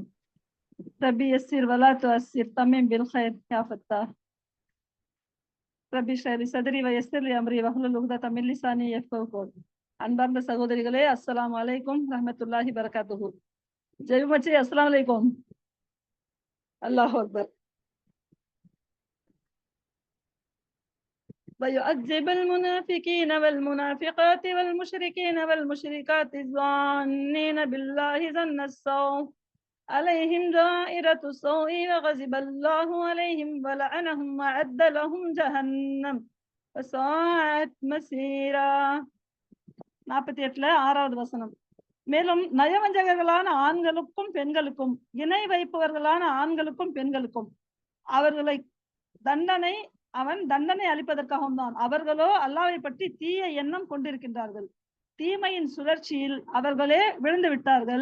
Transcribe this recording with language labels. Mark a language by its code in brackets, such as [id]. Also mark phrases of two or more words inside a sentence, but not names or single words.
[ar] رب يسر ولا تعسر تمم بالخير يا فتاح. رب اشرح لي صدري ويسر لي أمري واحلل عقدة من لساني يفقهوا قولي. [ta] அன்பார்ந்த சகோதரிகளே, [ar] السلام عليكم رحمة الله بركاته. ஜெய்மச்சி السلام عليكم. الله أكبر. ويعذب المنافقين والمنافقات والمشركين والمشركات الظانين بالله ظن السوء عليهم دائرة السوء وغضب الله عليهم ولعنهم وأعد لهم جهنم وساءت مصيرا. [ta] 48 6வது வசனம். மேலும் நயவஞ்சகர்களான ஆண்களுக்கும் பெண்களுக்கும் இணை வைப்பவர்களான ஆண்களுக்கும் பெண்களுக்கும் அவன் தண்டனை அளிப்பதற்காகவும் தான். அவர்களோ அல்லாஹ்வை பற்றி தீய எண்ணம் கொண்டிருக்கின்றார்கள். தீமையின் சுழற்சியில் அவர்களே விழுந்து விட்டார்கள்.